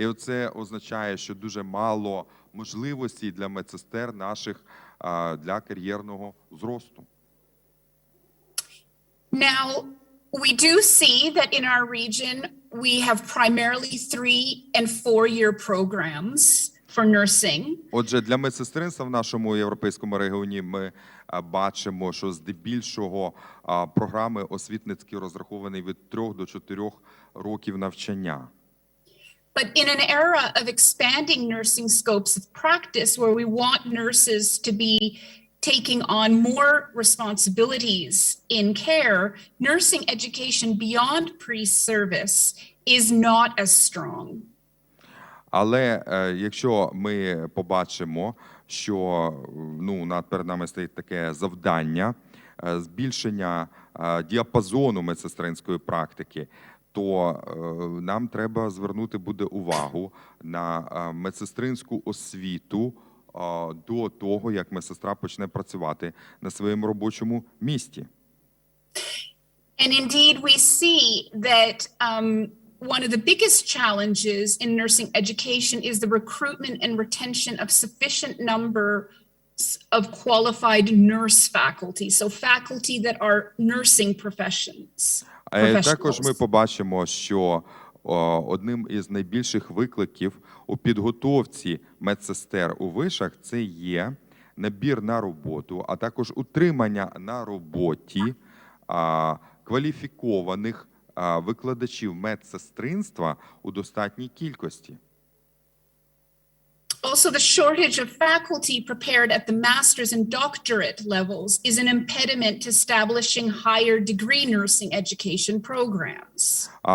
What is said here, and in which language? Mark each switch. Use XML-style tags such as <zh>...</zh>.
<uk>І це означає, що дуже мало можливостей для медсестер наших для кар'єрного зросту.</uk> <en>Now, We do see that in our region, we have primarily 3- and 4-year programs for nursing.</en> <uk>Отже, для медсестринства в нашому європейському регіоні ми бачимо, що здебільшого програми освітницькі розраховані від 3 до 4 років навчання.</uk> <en>But in an era of expanding nursing scopes of practice, where we want nurses to be taking on more responsibilities in care, nursing education beyond pre-service is not as strong.</en> <uk>Але якщо ми побачимо, що перед нами стоїть таке завдання збільшення діапазону медсестринської практики, то нам треба звернути буде увагу на медсестринську освіту до того, як медсестра почне працювати на своєму робочому місці.</uk> <en>And indeed, we see that one of the biggest challenges in nursing education is the recruitment and retention of sufficient number of qualified nurse faculty, so faculty that are nursing professionals.</en> <uk>Також ми побачимо, що одним із найбільших викликів у підготовці медсестер у вишах – це є набір на роботу, а також утримання на роботі кваліфікованих викладачів медсестринства у достатній кількості.</uk> <en>Also, the shortage of faculty prepared at the master's and doctorate levels is an impediment to establishing higher degree nursing education programs.</en>